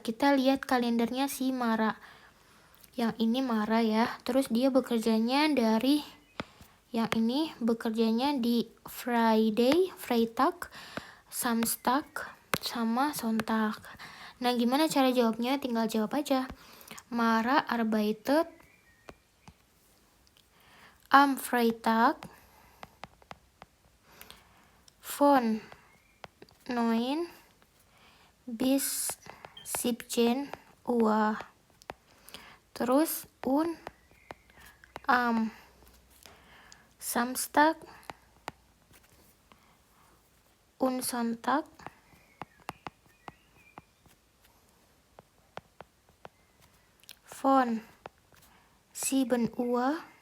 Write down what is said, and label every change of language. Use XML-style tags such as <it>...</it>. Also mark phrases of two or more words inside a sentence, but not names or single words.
<id>Kita lihat kalendernya si Mara. Yang ini Mara ya, terus dia bekerjanya dari yang ini, bekerjanya di Friday,</id> <de>Freitag, Samstag,</de> <id>sama Sonntag. Nah, gimana cara jawabnya? Tinggal jawab aja.</id> <de>Mara arbeitet am Freitag von 9 bis 17 Uhr. Terus am Samstag Sonntag von 7 Uhr</de>